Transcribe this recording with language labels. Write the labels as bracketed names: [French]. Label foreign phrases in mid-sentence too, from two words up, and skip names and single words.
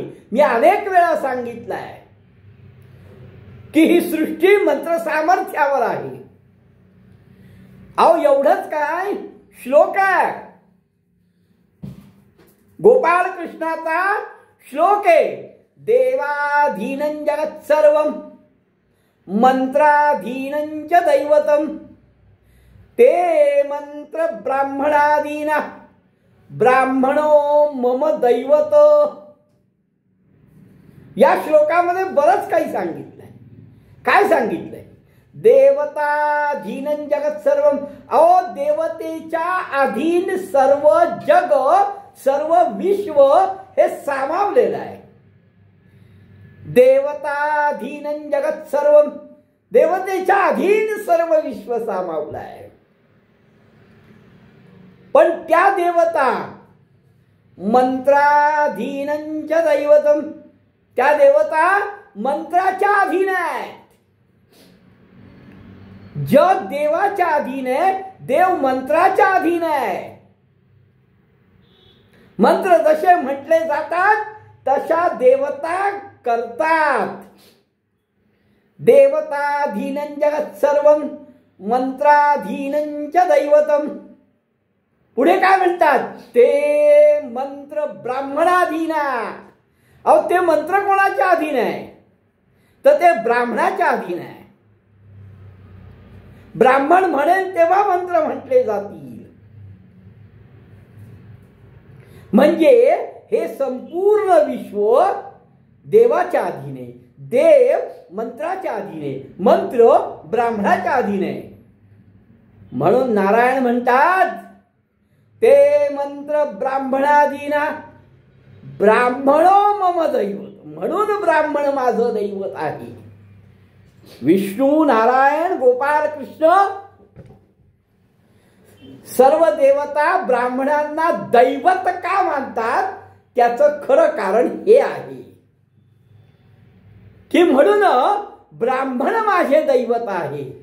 [Marathi] मी अनेक वेळा सांगितलंय की ही सृष्टी मंत्र सामर्थ्यावर आहे. अहो एवढंच काय, श्लोक आहे, गोपाळ कृष्णाचा श्लोक आहे. [Sanskrit] देवाधीनं जगत सर्वं मंत्राधीनं च दैवतम ते मंत्र ब्राह्मणादीना ब्राह्मणो मम दैवत. [Marathi] या श्लोकामध्ये बरंच काही सांगितलंय. काय सांगितलंय? [Sanskrit] देवताधीनं जगत सर्वं. [Marathi] अहो देवतेच्या अधीन सर्व जग, सर्व विश्व हे सामावलेलं आहे. [Sanskrit] देवताधीनं जगत सर्वं, [Marathi] देवतेच्या अधीन सर्व विश्व सामावलं आहे. पण त्या देवता [Sanskrit] मंत्राधीनं च दैवतम, [Marathi] त्या देवता मंत्राच्या अधीन आहेत. जग देवाच्या अधीन आहे, देव मंत्राच्या अधीन आहे. मंत्र जसे म्हटले जातात तशा देवता करतात. [Sanskrit] देवताधीनं जगत सर्वं मंत्राधीनं च दैवतम. [Marathi] पुढे काय म्हणतात? [Sanskrit] ते मंत्र ब्राह्मणाधीना. [Marathi] अहो ते मंत्र कोणाच्या अधीन आहे? तर ते ब्राह्मणाच्या अधीन आहे. ब्राह्मण म्हणेल तेव्हा मंत्र म्हटले जातील. म्हणजे हे संपूर्ण विश्व देवाच्या अधीन आहे. देव मंत्राच्या अधीन आहे, मंत्र ब्राह्मणाच्या अधीन आहे. म्हणून नारायण म्हणतात [Sanskrit] ते मंत्र ब्राह्मणाधीना ब्राह्मणो मम दैवत. [Marathi] म्हणून ब्राह्मण माझं दैवत आहे. विष्णू, नारायण, गोपाळ कृष्ण सर्व देवता ब्राह्मणांना दैवत का मानतात? त्याचं खरं कारण हे आहे की म्हणून ब्राह्मण माझे दैवत आहे.